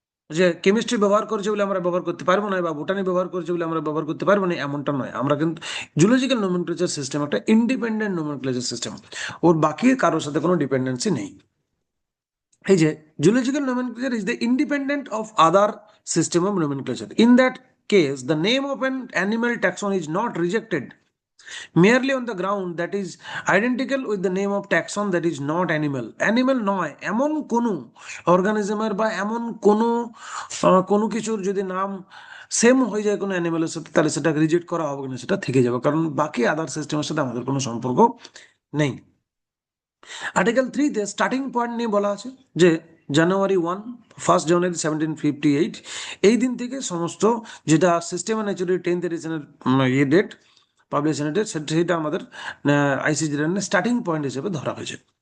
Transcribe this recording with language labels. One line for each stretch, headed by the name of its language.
Bangla: যে কেমিস্ট্রি ব্যবহার করছে বলে আমরা ব্যবহার করতে পারবো না, বা বোটানি ব্যবহার করছে বলে আমরা ব্যবহার করতে পারবো না, এমনটা নয়। আমরা কিন্তু জুলজিক্যাল নোমেনক্লেচার সিস্টেম একটা ইন্ডিপেন্ডেন্ট নোমেনক্লেচার সিস্টেম, ওর বাকি কারোর সাথে কোনো ডিপেন্ডেন্সি নেই। এই যে
English: Zoological nomenclature is the independent of other system of nomenclature. In that case, the name of an animal taxon is not rejected merely on the ground that is identical with the name of taxon that is not animal.
Bangla: Animal নয় এমন কোনো অর্গানিজমের বা এমন কোনো কোনো কিছুর যদি নাম সেম হয়ে যায় কোনো অ্যানিমেলের সাথে, তাহলে সেটা রিজেক্ট করা হবে না, সেটা থেকে যাবে, কারণ বাকি আদার সিস্টেমের সাথে আমাদের কোনো সম্পর্ক নেই। আর্টিকেল 3-তে স্টার্টিং পয়েন্ট নিয়ে বলা আছে যে জানুয়ারি 1 1758, এই দিন থেকে সমস্ত যেটা সিস্টেম অ্যান্ড ন্যাচুরাল 10th এডিশনের ইয়ে ডেট, পাবলিকেশন ডেট, সেটা আমাদের আইসিজি স্টার্টিং পয়েন্ট হিসেবে ধরা হয়েছে।